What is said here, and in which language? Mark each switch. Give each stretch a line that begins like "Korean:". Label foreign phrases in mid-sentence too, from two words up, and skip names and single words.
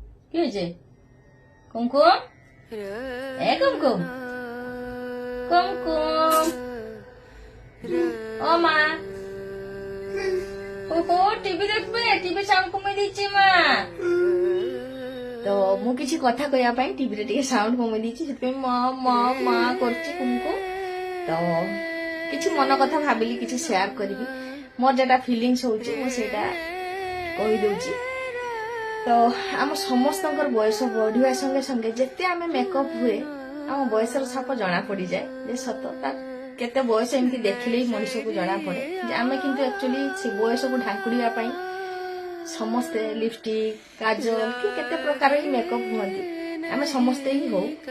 Bangla: কি হয়েছে? কুমকুম, এ কুমকুম, কুমকুম, ও মা, ওহো টিভি দেখবে, টিভি সাউন্ড কমে দিচ্ছি মা।
Odia: তো ମୁଁ କିଛି କଥା କହିବା ପାଇଁ ଟିଭିରେ ଟିକେ ସାଉଣ୍ଡ କମେଇ ଦେଇଛି, ସେଥିପାଇଁ ମା ମା ମା କରୁଛି କୁମକୁମ। ତ କିଛି ମନ କଥା ଭାବିଲି କିଛି ସେୟାର କରିବି, ମୋର ଯେଟା ଫିଲିଙ୍ଗସ୍ ହଉଛି ମୁଁ ସେଇଟା କହିଦଉଛି। ତ ଆମ ସମସ୍ତଙ୍କର ବୟସ ବଢିବା ସଙ୍ଗେ ସଙ୍ଗେ ଯେତେ ଆମେ ମେକଅପ୍ ହୁଏ ଆମ ବୟସର ଛାପ ଜଣା ପଡିଯାଏ ଯେ ସତ ତା କେତେ ବୟସ ଏମିତି ଦେଖିଲେ ହିଁ ମଣିଷକୁ ଜଣା ପଡେ ଯେ ଆମେ କିନ୍ତୁ ଆକ୍ଚୁଆଲି ସେ ବୟସକୁ ଢାଙ୍କୁଡିବା ପାଇଁ ସମସ୍ତେ ଲିପଷ୍ଟିକ କାଜଲ କି କେତେ ପ୍ରକାର ହିଁ ମେକଅପ୍ ହୁଅନ୍ତି, ଆମେ ସମସ୍ତେ ହିଁ ହଉ।